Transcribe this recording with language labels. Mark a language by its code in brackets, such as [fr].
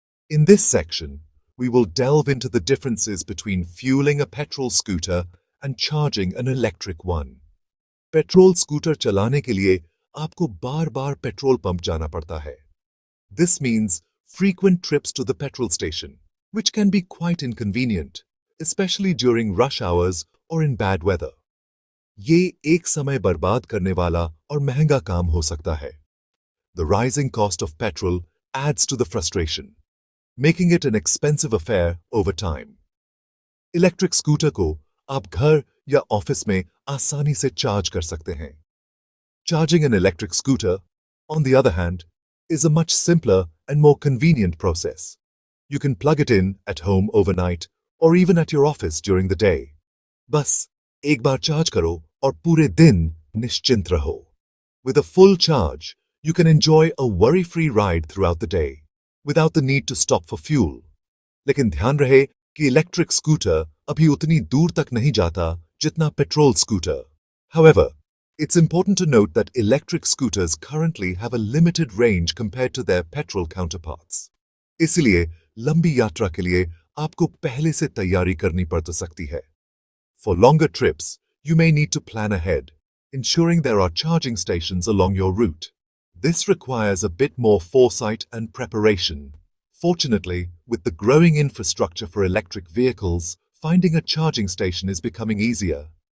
[en] In this section, we will delve into the differences between fueling a petrol scooter and charging an electric one. [hi] Petrol scooter चलाने के लिए आपको बार-बार petrol pump जाना पड़ता है. [en] This means frequent trips to the petrol station, which can be quite inconvenient, especially during rush hours or in bad weather. [hi] ये एक समय बर्बाद करने वाला और महंगा काम हो सकता है. [en] The rising cost of petrol adds to the frustration, making it an expensive affair over time. [hi] Electric scooter को आप घर या ऑफिस में आसानी से चार्ज कर सकते हैं. [en] Charging an electric scooter, on the other hand, is a much simpler and more convenient process. You can plug it in at home overnight or even at your office during the day. [hi] बस एक बार charge करो और पूरे दिन निश्चिंत रहो. [en] With a full charge, you can enjoy a worry-free ride throughout the day, without the need to stop for fuel. [hi] लेकिन ध्यान रहे कि इलेक्ट्रिक स्कूटर अभी उतनी दूर तक नहीं जाता जितना petrol scooter. [en] However, it's important to note that electric scooters currently have a limited range compared to their petrol counterparts. [hi] इसलिए लंबी यात्रा के लिए आपको पहले से तैयारी करनी पड़ सकती है. [en] For longer trips, you may need to plan ahead, ensuring there are charging stations along your route. This requires a bit more foresight and preparation. Fortunately, with the growing infrastructure for electric vehicles, finding a charging station is becoming easier.